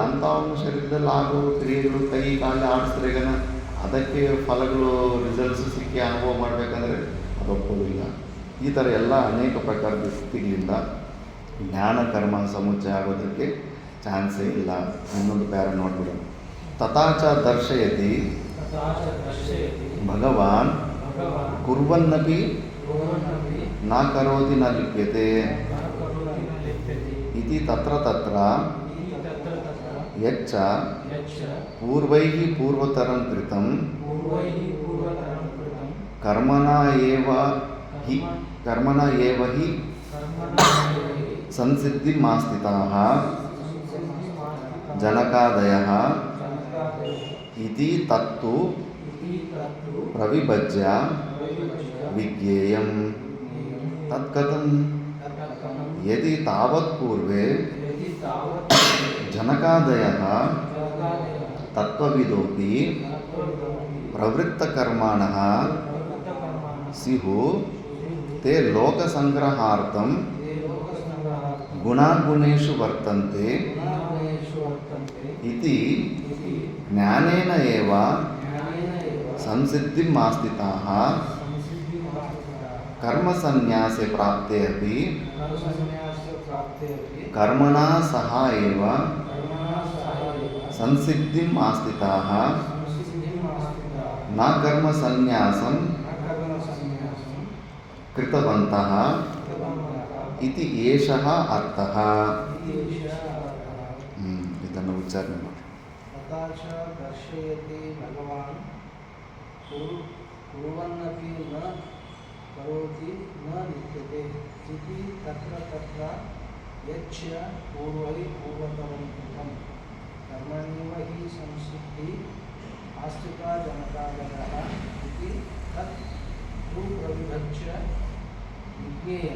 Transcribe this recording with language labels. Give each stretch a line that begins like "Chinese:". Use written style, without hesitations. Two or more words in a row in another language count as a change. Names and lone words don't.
Kannada: ಅಂಥ ಅವನು ಶರೀರದಲ್ಲಿ ಆಗೋ ಕ್ರಿಯೆಗಳು ಕೈ ಕಾಲು ಆಡಿಸ್ರೆಗನ ಅದಕ್ಕೆ ಫಲಗಳು ರಿಸಲ್ಟ್ಸ್ ಸಿಕ್ಕಿ ಅನುಭವ ಮಾಡಬೇಕಂದ್ರೆ ಅದು ಒಪ್ಪೋದಿಲ್ಲ. ಈ ಥರ ಎಲ್ಲ ಅನೇಕ ಪ್ರಕಾರದ ಸ್ಥಿತಿಗಳಿಂದ ಜ್ಞಾನ ಕರ್ಮ ಸಮುಚ್ಚಯ ಆಗೋದಕ್ಕೆ ಚಾನ್ಸೇ ಇಲ್ಲ. ಇನ್ನೊಂದು ಪ್ಯಾರ ನೋಡ್ಬಿಡೋಣ.
Sanskrit: ತಥಾಚ ದರ್ಶಯತಿ ಭಗವಾನ್ ಕುರ್ವನ್ನಪಿ ನ ಕರೋತಿ ನ ಲಿಪ್ಯತೆ ಇತಿ ತತ್ರ ತತ್ರ ಯಚ್ಚ ಪೂರ್ವೈಃ ಪೂರ್ವತರಂ ಕೃತಂ ಕರ್ಮಣ ಏವ ಹಿ ಸಂಸಿದ್ಧಿಂ ಆಸ್ಥಿತಾಃ ಜನಕಾದಯಃ ಇತಿ ತತ್ತು ಪ್ರವಿಭಜ್ಯ ವಿಜ್ಞೇಯಂ. ತತ್ಕಥಂ ಯದಿ ತಾವತ್ ಪೂರ್ವೇ ಜನಕಾದಯಃ ತತ್ವವಿದೋಪಿ ಪ್ರವೃತ್ತಕರ್ಮಾಣಃ ಸ್ಯುಃ ತೇ ಲೋಕಸಂಗ್ರಹಾರ್ಥಂ ಗುಣಾಗುಣೇಷು ವರ್ತಂತೆ ಇತಿ ಜ್ಞಾನೇನ ಏವ ಸಂಸಿದ್ಧಿಂ ಆಸ್ಥಿತಾಃ ಕರ್ಮಸನ್ಯಾಸೆ ಪ್ರಾಪ್ತೆ ಅಪಿ ಕರ್ಮಣಾ ಸಹ ಏವ ಸಂಸಿದ್ಧಿಂ ಆಸ್ಥಿತಾಃ ನ ಕರ್ಮಸನ್ಯಾಸಂ ಕೃತವಂತಃ ಇತಿ ಏಷಃ ಅರ್ಥಃ.
Kannada: ಇದನ್ನು ಉಚ್ಚಾರಣೆ ಮಾಡಿ.
Sanskrit: ತಥಾಚ ದರ್ಶಯತಿ ಭಗವಾನ್ ಕುರ್ವನ್ನಪಿ ನ ಕರೋತಿ ನ ಲಿಪ್ಯತೆ ಇತಿ ತತ್ರ ತತ್ರ ಯಚ್ಚ ಪೂರ್ವೈ ಪೂರ್ವತರಂ ಕೃತಂ ಕರ್ಮಣ್ಯೇವ ಹಿ ಸಂಸಿದ್ಧಿ ಆಸ್ಥಿತಾ ಜನಕಾದಯಃ ಇತಿ ತತ್ ತು ಪ್ರವಿಭಜ್ಯ ವಿಜ್ಞೇಯಂ.